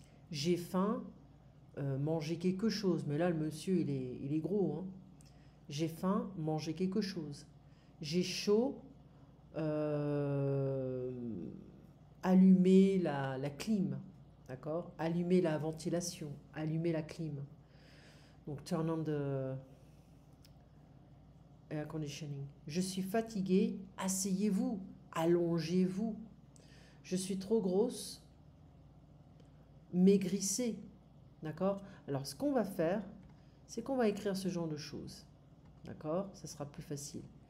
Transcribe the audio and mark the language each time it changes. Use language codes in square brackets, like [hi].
[fr] J'ai faim, mangez quelque chose. Mais là, le monsieur, il est gros, hein. J'ai faim, mangez quelque chose. J'ai chaud, euh, allumez la clim. D'accord? Allumez la ventilation, allumez la clim. [en] Donc, turn on the air conditioning. [fr] Je suis fatiguée, asseyez-vous, allongez-vous. Je suis trop grosse, maigrissez. D'accord? Alors, ce qu'on va faire, c'est qu'on va écrire ce genre de choses. D'accord? Ça sera plus facile.